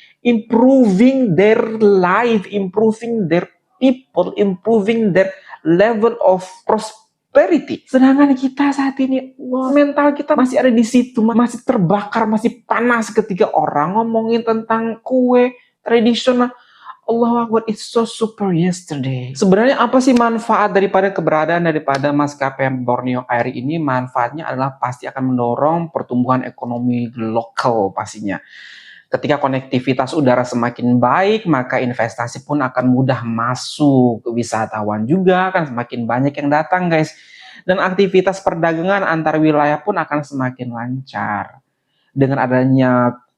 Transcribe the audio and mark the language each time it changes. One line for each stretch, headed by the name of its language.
English: Improving their life, improving their people, improving their level of prosperity.
Indonesian: Sedangkan kita saat ini, wah, mental kita masih ada di situ, masih terbakar, masih panas ketika orang ngomongin tentang kue tradisional.
Arabic: Allahu Akbar,
English: it's so super yesterday.
Indonesian: Sebenarnya apa sih manfaat daripada keberadaan daripada maskapai Borneo Air ini? Manfaatnya adalah pasti akan mendorong pertumbuhan ekonomi lokal pastinya. Ketika konektivitas udara semakin baik, maka investasi pun akan mudah masuk. Wisatawan juga akan semakin banyak yang datang, guys. Dan aktivitas perdagangan antar wilayah pun akan semakin lancar. Dengan adanya